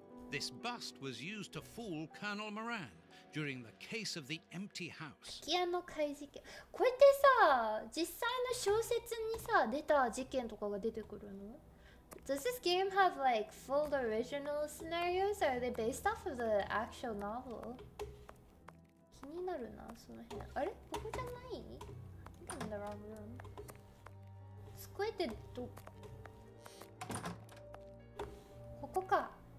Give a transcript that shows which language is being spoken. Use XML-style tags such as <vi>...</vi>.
<en>This bust was used to fool Colonel Moran during the case of the empty house.</en> <ja>空き家の怪事件。これってさ、実際の小説にさ出た事件とかが出てくるの？</ja> <en>Does this game have like full original scenarios? Or are they based off of the actual novel?</en> <ja>気になるな、その辺。あれ？ここじゃない？</ja> <en>I'm in the wrong room.</en> <ja>机ってどここか。</ja>